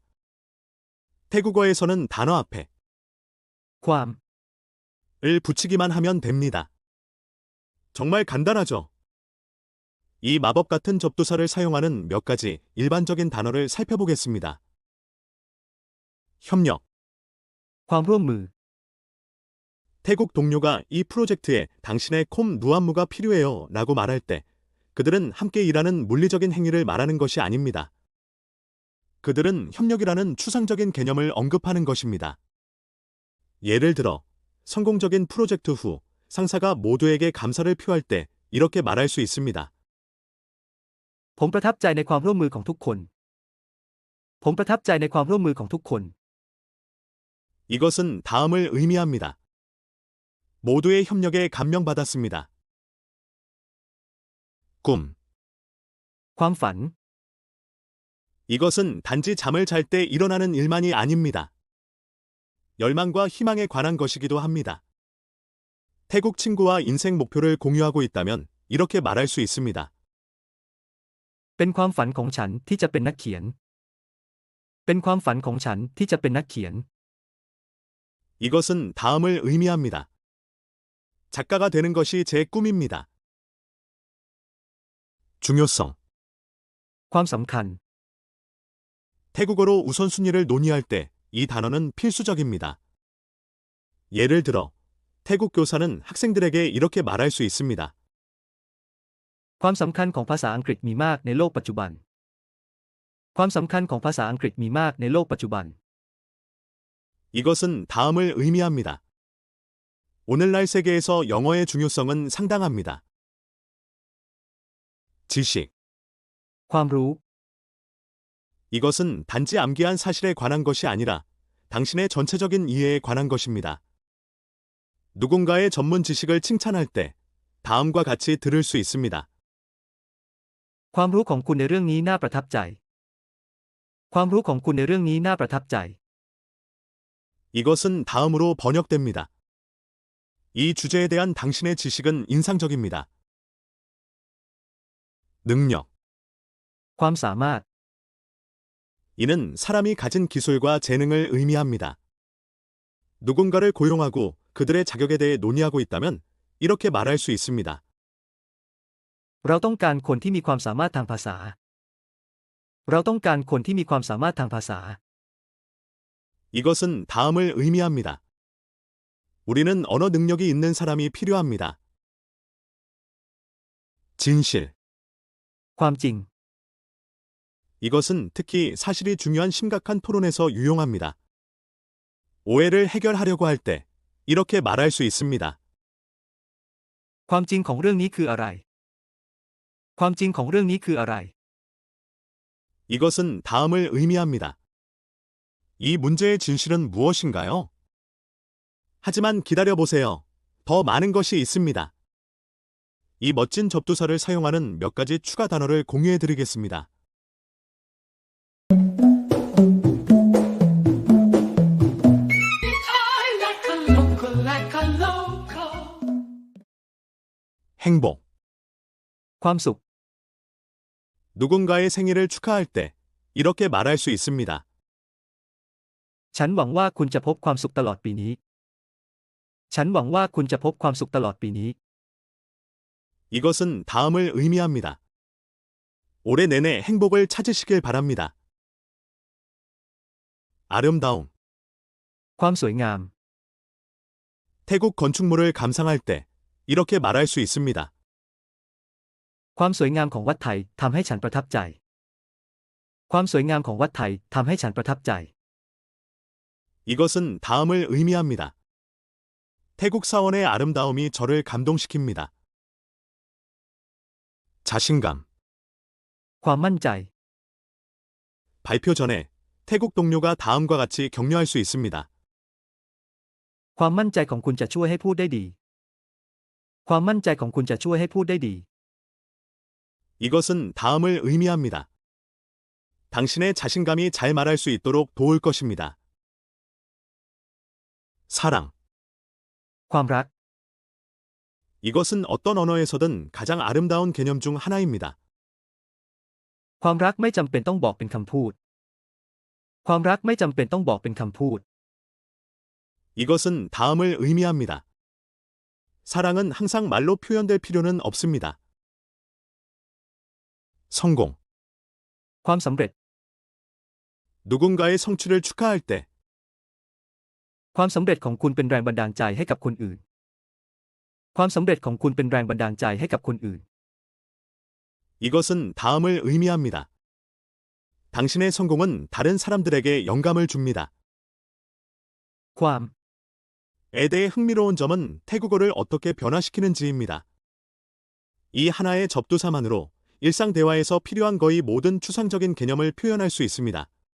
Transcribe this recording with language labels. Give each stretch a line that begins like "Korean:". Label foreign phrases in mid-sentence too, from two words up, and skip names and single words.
Korean: 태국어에서는 단어 앞에 ความ 을 붙이기만 하면 됩니다. 정말 간단하죠? 이 마법 같은 접두사를 사용하는 몇 가지 일반적인 단어를 살펴보겠습니다. 협력. ความร่วมมือ 태국 동료가 이 프로젝트에 당신의 콤 누안무가 필요해요 라고 말할 때 그들은 함께 일하는 물리적인 행위를 말하는 것이 아닙니다. 그들은 협력이라는 추상적인 개념을 언급하는 것입니다. 예를 들어 성공적인 프로젝트 후 상사가 모두에게 감사를 표할 때 이렇게 말할 수 있습니다.
Thai: ผมประทับใจในความร่วมมือของทุกคน ผมประทับใจในความร่วมมือของทุกคน
Korean: 이것은 다음을 의미합니다. 모두의 협력에 감명받았습니다. 꿈. ความฝัน 이것은 단지 잠을 잘 때 일어나는 일만이 아닙니다. 열망과 희망에 관한 것이기도 합니다. 태국 친구와 인생 목표를 공유하고 있다면 이렇게 말할 수 있습니다.
Thai: เป็นความฝันของฉันที่จะเป็นนักเขียน เป็นความฝันของฉันที่จะเป็นนักเขียน
Korean: 이것은 다음을 의미합니다. 작가가 되는 것이 제 꿈입니다. 중요성. ความสำคัญ 태국어로 우선순위를 논의할 때 이 단어는 필수적입니다. 예를 들어 태국 교사는 학생들에게 이렇게 말할 수 있습니다.
Thai: ความสำคัญของภาษาอังกฤษมีมากในโลกปัจจุบัน ความสำคัญของภาษาอังกฤษมีมากในโลกปัจจุบัน
Korean: 이것은 다음을 의미합니다. 오늘날 세계에서 영어의 중요성은 상당합니다. 지식. ความรู้ 이것은 단지 암기한 사실에 관한 것이 아니라 당신의 전체적인 이해에 관한 것입니다. 누군가의 전문 지식을 칭찬할 때 다음과 같이 들을 수 있습니다.
Thai: ความรู้ของคุณในเรื่องนี้น่าประทับใจ ความรู้ของคุณในเรื่องนี้น่าประทับใจ
Korean: 이것은 다음으로 번역됩니다. 이 주제에 대한 당신의 지식은 인상적입니다. 능력. ความสามารถ 이는 사람이 가진 기술과 재능을 의미합니다. 누군가를 고용하고 그들의 자격에 대해 논의하고 있다면 이렇게 말할 수 있습니다.
Thai: เราต้องการคนที่มีความสามารถทางภาษา เราต้องการคนที่มีความสามารถทางภาษา
Korean: 이것은 다음을 의미합니다. 우리는 언어 능력이 있는 사람이 필요합니다. 진실. ความจริง 이것은 특히 사실이 중요한 심각한 토론에서 유용합니다. 오해를 해결하려고 할 때 이렇게 말할 수 있습니다.
Thai: ความจริงของเรื่องนี้คืออะไร ความจริงของเรื่องนี้คืออะไร
Korean: 이것은 다음을 의미합니다. 이 문제의 진실은 무엇인가요? 하지만 기다려보세요. 더 많은 것이 있습니다. 이 멋진 접두사를 사용하는 몇 가지 추가 단어를 공유해드리겠습니다. 행복. ความสุข 누군가의 생일을 축하할 때 이렇게 말할 수 있습니다.
Thai: ฉันหวังว่าคุณจะพบความสุขตลอดปีนี้ ฉันหวังว่าคุณจะพบความสุขตลอดปีนี้
Korean: 이것은 다음을 의미합니다. 올해 내내 행복을 찾으시길 바랍니다. 아름다움. ความสวยงาม 태국 건축물을 감상할 때 이렇게 말할 수 있습니다.
Thai: ความสวยงามของวัดไทยทำให้ฉันประทับใจ ความสวยงามของวัดไทยทำให้ฉันประทับใจ
Korean: 이것은 다음을 의미합니다. 태국 사원의 아름다움이 저를 감동시킵니다. 자신감. ความมั่นใจ 발표 전에 태국 동료가 다음과 같이 격려할 수 있습니다.
Thai: ความมั่นใจของคุณจะช่วยให้พูดได้ดี ความมั่นใจของคุณจะช่วยให้พูดได้ดี
Korean: 이것은 다음을 의미합니다. 당신의 자신감이 잘 말할 수 있도록 도울 것입니다. 사랑. ความรัก 이것은 어떤 언어에서든 가장 아름다운 개념 중 하나입니다.
Thai: ความรักไม่จำเป็นต้องบอกเป็นคำพูด ความรักไม่จำเป็นต้องบอกเป็นคำพูด
Korean: 이것은 다음을 의미합니다. 사랑은 항상 말로 표현될 필요는 없습니다. 성공. ความสำเร็จ 누군가의 성취를 축하할 때
Thai: ความสำเร็จของคุณเป็นแรงบันดาลใจให้กับคนอื่น ความสำเร็จของคุณเป็นแรงบันดาลใจให้กับคนอื่น
Korean: 이것은 다음을 의미합니다. 당신의 성공은 다른 사람들에게 영감을 줍니다. ความ 에 대해 흥미로운 점은 태국어를 어떻게 변화시키는지입니다. 이 하나의 접두사만으로 일상 대화에서 필요한 거의 모든 추상적인 개념을 표현할 수 있습니다.